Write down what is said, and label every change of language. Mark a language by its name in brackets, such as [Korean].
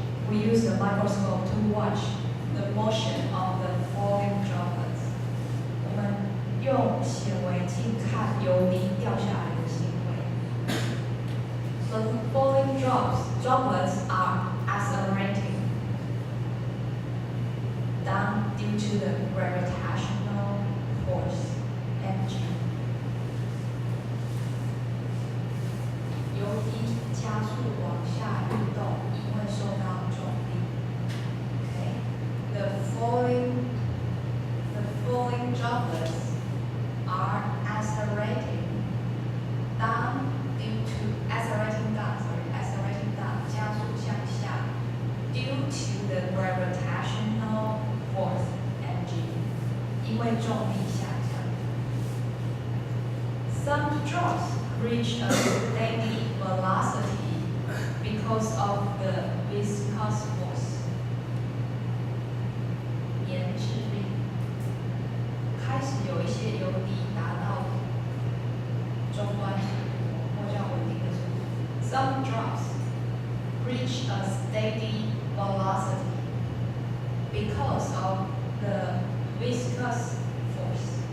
[English] We use the microscope to watch the motion of the falling droplets. [Chinese] 我们用显微镜看油滴掉下来的行为。 [English] So the falling droplets are accelerating down due to the gravitational force mg. [Chinese] 油滴加速往下运动，因为受到重力。 [English] Okay, the falling droplets are accelerating down [Chinese] 加速向下 [English] due to the gravitational force mg. [Chinese] 因为重力下降。 [English] Some drops reach a steady velocity because of the viscous force. [Chinese] 粘滞力。开始有一些油滴达到中端速度或较稳定的速度。 [English] Some drops reach a steady velocity because of the viscous force.